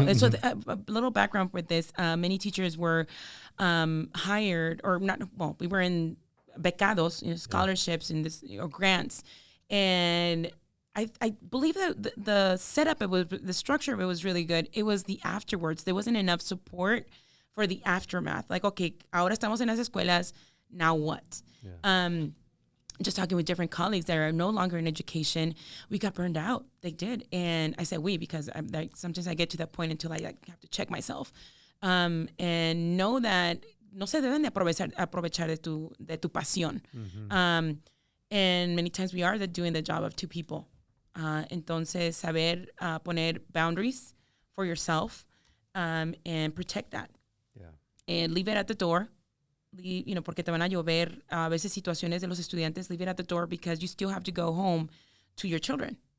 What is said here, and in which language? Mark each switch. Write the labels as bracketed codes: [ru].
[en] And so a little background with this. Many teachers were hired or not. Well, we were in becados, scholarships and or grants. And I believe that the setup, the structure of it was really good. It was the afterwards. There wasn't enough support for the aftermath. [es] Like, okay, ahora estamos en las escuelas. [en] Now what? Yeah. Just talking with different colleagues that are no longer in education, we got burned out. They did. And I said we because sometimes I get to that point until I have to check myself. And know that [es] no se deben de aprovechar de tu pasión. [en] Mm-hmm. And many times we are doing the job of two people. [es] Entonces, saber poner [en] boundaries for yourself and protect that. Yeah. And leave it at the door. [es] Porque te van a llover a veces situaciones de los estudiantes, [en] leave it at the door because you still have to go home to your children.